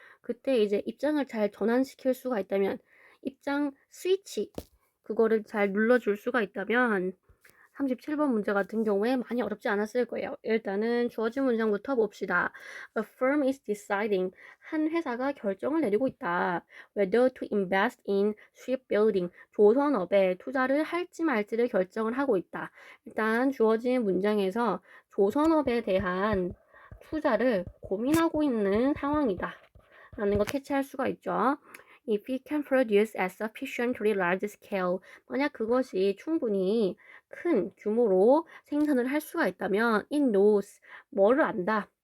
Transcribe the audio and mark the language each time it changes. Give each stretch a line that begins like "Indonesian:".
Korean: 그때 이제 입장을 잘 전환시킬 수가 있다면, 입장 스위치, 그거를 잘 눌러줄 수가 있다면 37번 문제 같은 경우에 많이 어렵지 않았을 거예요. 일단은 주어진 문장부터 봅시다.
English: A firm is deciding.
Korean: 한 회사가 결정을 내리고 있다.
English: Whether to invest in shipbuilding.
Korean: 조선업에 투자를 할지 말지를 결정을 하고 있다. 일단 주어진 문장에서 조선업에 대한 투자를 고민하고 있는 상황이다. 라는 거 캐치할 수가 있죠.
English: If it can produce at sufficiently large scale,
Korean: 만약 그것이 충분히 큰 규모로 생산을 할 수가 있다면
English: it knows,
Korean: 뭐를 안다.